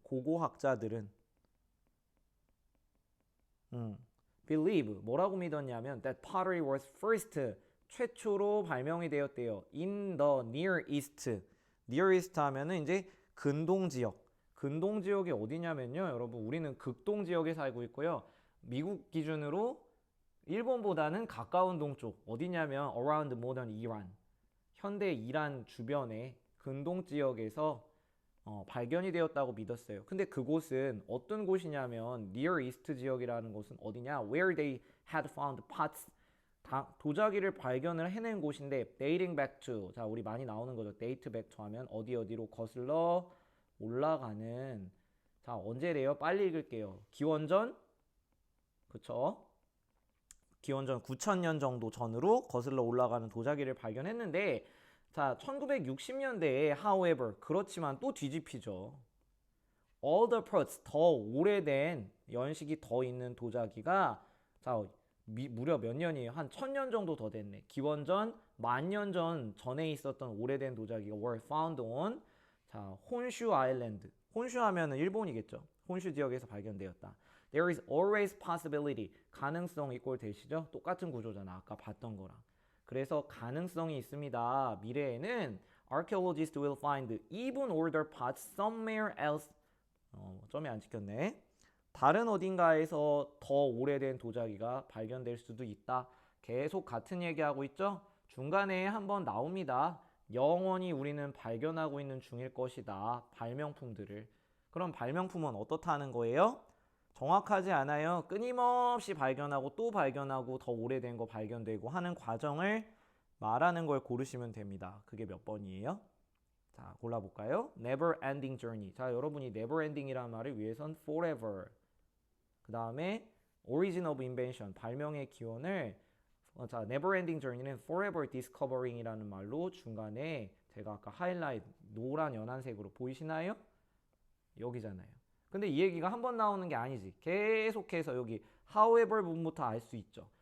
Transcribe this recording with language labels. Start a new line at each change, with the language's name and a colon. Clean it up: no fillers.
Korean: 고고학자들은 believe, 뭐라고 믿었냐면
English: that pottery was first,
Korean: 최초로 발명이 되었대요.
English: in the Near East.
Korean: Near East 하면은 이제 근동 지역. 근동 지역이 어디냐면요. 여러분, 우리는 극동 지역에 살고 있고요. 미국 기준으로 일본보다는 가까운 동쪽. 어디냐면
English: around modern Iran.
Korean: 현대 이란 주변의 근동 지역에서 발견이 되었다고 믿었어요. 근데 그곳은 어떤 곳이냐면 Near East 지역이라는 곳은 어디냐?
English: Where they had found pots.
Korean: 도자기를 발견을 해낸 곳인데
English: dating back to.
Korean: 자, 우리 많이 나오는 거죠.
English: date back to
Korean: 하면 어디로 거슬러 올라가는. 자, 언제래요? 빨리 읽을게요. 기원전, 그쵸? 기원전 9000년 정도 전으로 거슬러 올라가는 도자기를 발견했는데, 자, 1960년대에 however, 그렇지만 또 뒤집히죠.
English: older parts,
Korean: 더 오래된 연식이 더 있는 도자기가, 자, 무려 몇 년이에요? 한 1000년 정도 더 됐네. 기원전 10,000년 전에 있었던 오래된 도자기가
English: were found on,
Korean: 자, 혼슈 아일랜드. 혼슈 하면은 일본이겠죠. 혼슈 지역에서 발견되었다.
English: There is always possibility.
Korean: 가능성 이꼴 되시죠? 똑같은 구조잖아. 아까 봤던 거랑. 그래서 가능성이 있습니다.
English: 미래에는 archaeologists will find even older pots somewhere else.
Korean: 점이 안 찍혔네. 다른 어딘가에서 더 오래된 도자기가 발견될 수도 있다. 계속 같은 얘기하고 있죠? 중간에 한번 나옵니다. 영원히 우리는 발견하고 있는 중일 것이다. 발명품들을. 그럼 발명품은 어떻다는 거예요? 정확하지 않아요. 끊임없이 발견하고 또 발견하고 더 오래된 거 발견되고 하는 과정을 말하는 걸 고르시면 됩니다. 그게 몇 번이에요? 자, 골라볼까요?
English: Never ending journey.
Korean: 자, 여러분이 never ending이라는 말을 위해선 forever. 그 다음에
English: origin of invention.
Korean: 발명의 기원을 자,
English: never ending journey
Korean: 는
English: forever discovering
Korean: 이라는 말로 중간에 제가 아까 하이라이트 노란 연한색으로 보이시나요? 여기잖아요. 근데 이 얘기가 한 번 나오는 게 아니지. 계속해서 여기 however 부분부터 알 수 있죠.